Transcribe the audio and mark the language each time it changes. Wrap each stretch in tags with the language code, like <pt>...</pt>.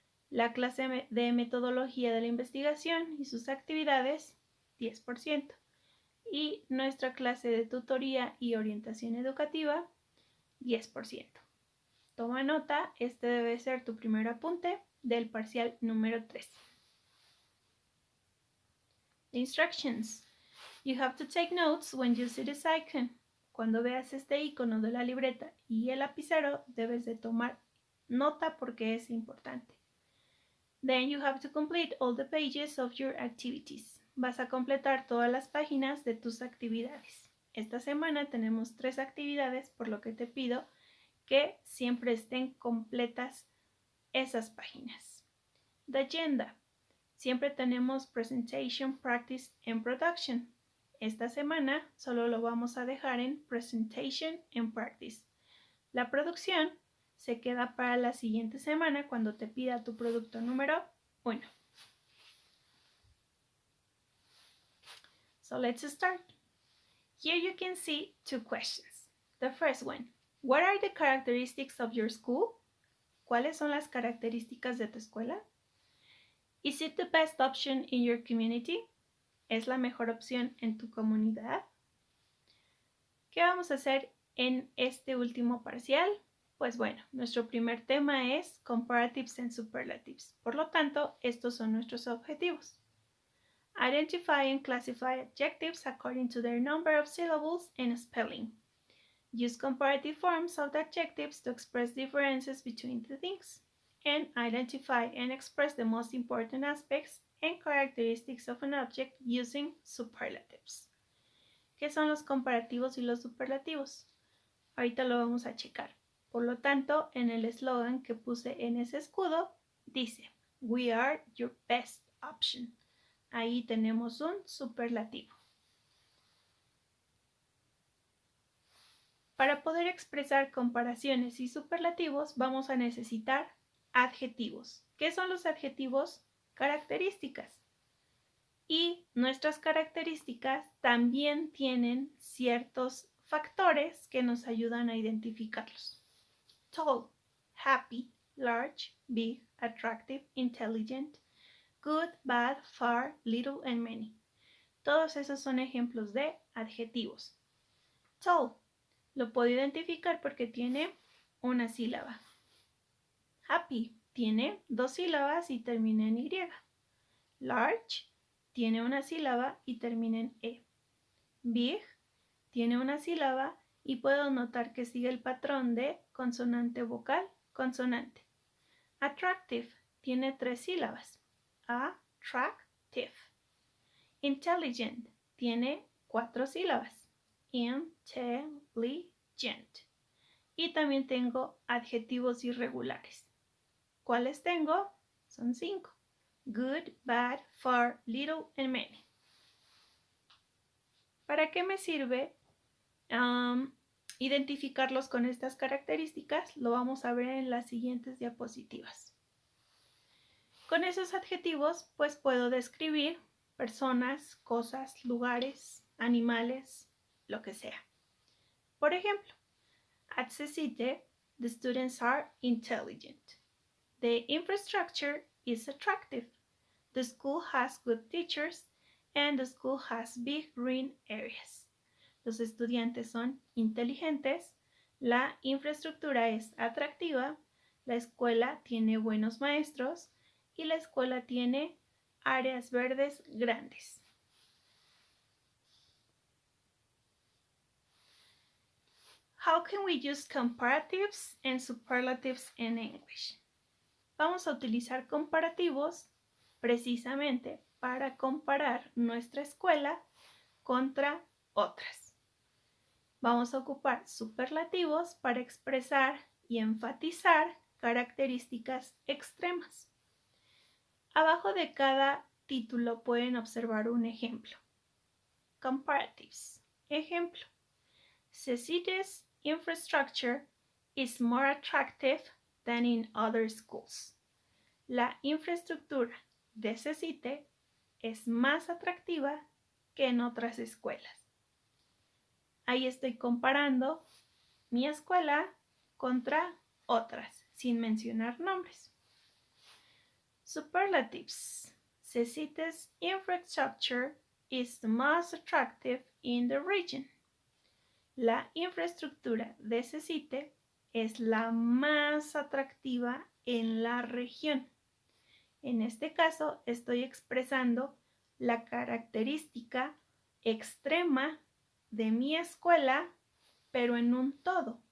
<es>La clase de metodología de la investigación y sus actividades, 10%. Y nuestra clase de tutoría y orientación educativa, 10%. Toma nota, este debe ser tu primer apunte del parcial número 3.</es> <en>The instructions. You have to take notes when you see this icon.</en> <es>Cuando veas este icono de la libreta y el lapicero, debes de tomar nota porque es importante.</es> <en>Then you have to complete all the pages of your activities.</en> <es>Vas a completar todas las páginas de tus actividades. Esta semana tenemos 3 actividades, por lo que te pido que siempre estén completas esas páginas.</es> <en>The agenda.</en> <es>Siempre tenemos</es> <en>presentation, practice and production.</en> <es>Esta semana solo lo vamos a dejar en</es> <en>presentation and practice.</en> <es>La producción se queda para la siguiente semana cuando te pida tu producto número 1.</es> <en>So let's start. Here you can see 2 questions. The first one, what are the characteristics of your school?</en> <es>¿Cuáles son las características de tu escuela?</es> <en>Is it the best option in your community?</en> <es>¿Es la mejor opción en tu comunidad? ¿Qué vamos a hacer en este último parcial? Pues bueno, nuestro primer tema es</es> <en>Comparatives and Superlatives.</en> <es>Por lo tanto, estos son nuestros objetivos.</es> <en>Identify and classify adjectives according to their number of syllables and spelling. Use comparative forms of the adjectives to express differences between the things. And identify and express the most important aspects and characteristics of an object using superlatives.</en> <es>¿Qué son los comparativos y los superlativos? Ahorita lo vamos a checar. Por lo tanto, en el eslogan que puse en ese escudo, dice,</es> <en>We are your best option.</en> <es>Ahí tenemos un superlativo. Para poder expresar comparaciones y superlativos, vamos a necesitar adjetivos. ¿Qué son los adjetivos? Características. Y nuestras características también tienen ciertos factores que nos ayudan a identificarlos.</es> <en>Tall, happy, large, big, attractive, intelligent, good, bad, far, little and many.</en> <es>Todos esos son ejemplos de adjetivos. Tall, lo puedo identificar porque tiene una sílaba. Happy, tiene 2 sílabas y termina en Y. Large, tiene una sílaba y termina en E. Big, tiene una sílaba y puedo notar que sigue el patrón de consonante vocal, consonante. Attractive, tiene 3 sílabas. Attractive. Intelligent, tiene 4 sílabas. Intelligent. Y también tengo adjetivos irregulares. ¿Cuáles tengo? Son 5.</es> <en>Good, bad, far, little and many.</en> <es>¿Para qué me sirve identificarlos con estas características? Lo vamos a ver en las siguientes diapositivas. Con esos adjetivos, pues puedo describir personas, cosas, lugares, animales, lo que sea. Por ejemplo,</es> <en>at CECITE, the students are intelligent. The infrastructure is attractive. The school has good teachers and the school has big green areas.</en> <es>Los estudiantes son inteligentes, la infraestructura es atractiva, la escuela tiene buenos maestros y la escuela tiene áreas verdes grandes.</es> <en>How can we use comparatives and superlatives in English?</en> <es>Vamos a utilizar comparativos precisamente para comparar nuestra escuela contra otras. Vamos a ocupar superlativos para expresar y enfatizar características extremas. Abajo de cada título pueden observar un ejemplo. Comparatives. Ejemplo.</es> <en>Cecity's infrastructure is more attractive than in other schools.</en> <es>La infraestructura de Cecite es más atractiva que en otras escuelas. Ahí estoy comparando mi escuela contra otras, sin mencionar nombres.</es> <en>Superlatives. Cecity's infrastructure is the most attractive in the region.</en> <es>La infraestructura de Cecite es la más atractiva en la región. En este caso estoy expresando la característica extrema de mi escuela, pero en un todo.</es>